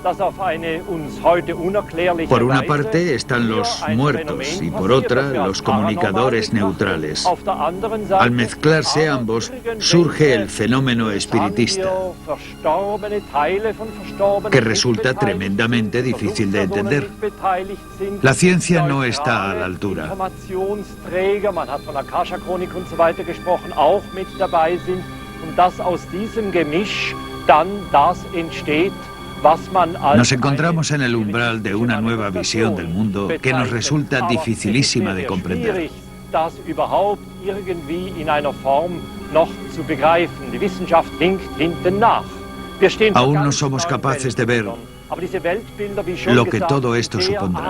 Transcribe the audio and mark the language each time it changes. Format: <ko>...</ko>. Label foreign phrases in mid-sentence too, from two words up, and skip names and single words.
<es>Por una parte están los muertos y por otra los comunicadores neutrales. Al mezclarse ambos surge el fenómeno espiritista, que resulta tremendamente difícil de entender. La ciencia no está a la altura.</es> <de>dann das entsteht,</de> <es>Nos encontramos en el umbral de una nueva visión del mundo que nos resulta dificilísima de comprender. Aún no somos capaces de ver lo que todo esto supondrá.</es>